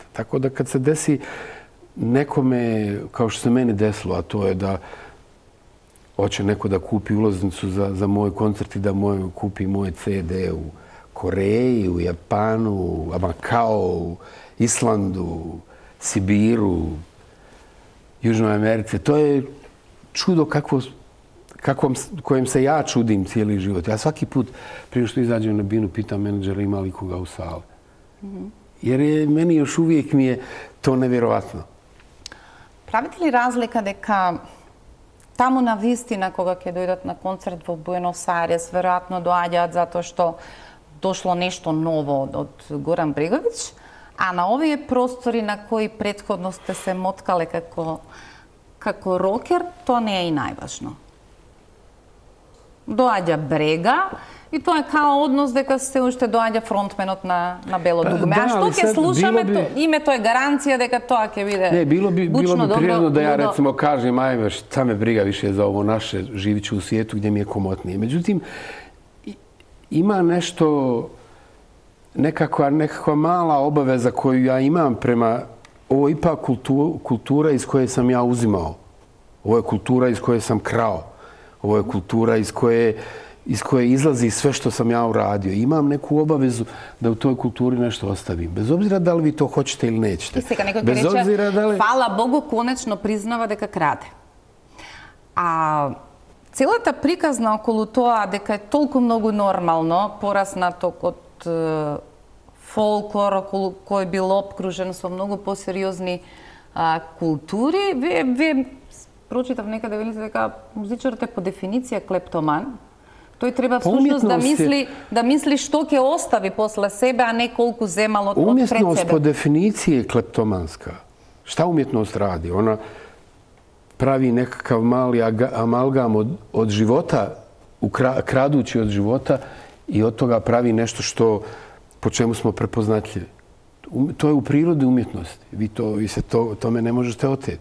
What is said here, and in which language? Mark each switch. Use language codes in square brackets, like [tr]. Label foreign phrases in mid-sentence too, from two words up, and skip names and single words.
[sr] Tako da kad se desi nekome, kao što se meni desilo, a to je da hoće neko da kupi ulaznicu za moj koncert i da kupi moje CD u Koreji, u Japanu, u Makao, u Islandu, Sibiru, Južnoj Americi. To je čudo kojem se ja čudim cijeli život. Ja svaki put prije što izađem na binu pitam menadžera ima li koga u sali. Jer meni još uvijek mi je to nevjerovatno. [mk] Правите ли разлика дека таму на вистина кога ќе дојдат на концерт во Буенос Ајрес, веројатно доаѓаат затоа што дошло нешто ново од Горан Бреговиќ, а на овие простори на кои претходно сте се моткале како рокер, тоа не е и најважно. Доаѓа Брега и тоа е као однос дека се уште доаѓа фронтменот на Бело дугме. А што ќе слушаме, името е гаранција дека тоа ќе биде [sr] Ne, bilo bi prirodno da ja ludo. recimo kažem, ajme, šta me briga više za ovo naše, živit ću u svijetu gdje mi je komotnije. Međutim, ima nešto, nekakva mala obaveza koju ja imam prema, ovo je ipak kultura iz koje sam ja uzimao. Ovo je kultura iz koje sam krao. Ovo je kultura iz koje izlazi sve što sam ja uradio. Imam neku obavezu da u toj kulturi nešto ostavim. Bez obzira da li vi to hoćete ili nećete. [mk] И сега некој ќе рече, фала Богу, конечно признава дека краде. А целата приказна околу тоа дека е толку многу нормално пораснато од фолклор, околу кој бил обкружен со многу посериозни култури, вие прочитав некаде, велите дека музичарот е по дефиниција клептоман. Тој треба всушност да мисли што ќе остави после себе, а не колку земал од пред себе. [sr] Umjetnost po definiciji je kleptomanska. Šta umjetnost radi? Ona pravi nekakav mali amalgam od života, kradući od života i od toga pravi nešto po čemu smo prepoznatljivi. To je u prirodi umjetnosti. Vi se tome ne možete oteti.